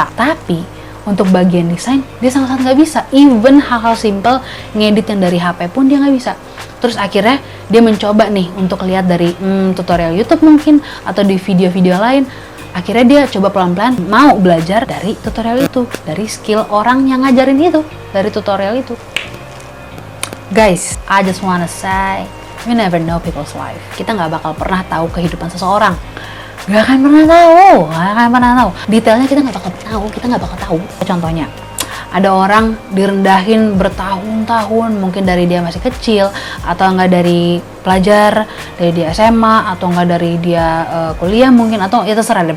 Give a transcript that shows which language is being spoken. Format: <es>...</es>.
<id>Tapi untuk bagian desain dia sangat-sangat nggak bisa. Even hal-hal simple ngedit yang dari HP pun dia nggak bisa. Terus akhirnya dia mencoba nih untuk lihat dari tutorial YouTube mungkin, atau di video-video lain. Akhirnya dia coba pelan-pelan mau belajar dari tutorial itu, dari skill orang yang ngajarin itu, dari tutorial itu.</id> <en>Guys, I just wanna say, we never know people's life.</en> <id>Kita nggak bakal pernah tahu kehidupan seseorang. Gak akan pernah tahu. Detailnya kita nggak bakal tahu. Contohnya, ada orang direndahin bertahun-tahun, mungkin dari dia masih kecil, atau enggak dari pelajar, dari dia SMA, atau enggak dari dia kuliah mungkin, atau ya terserah deh.</id>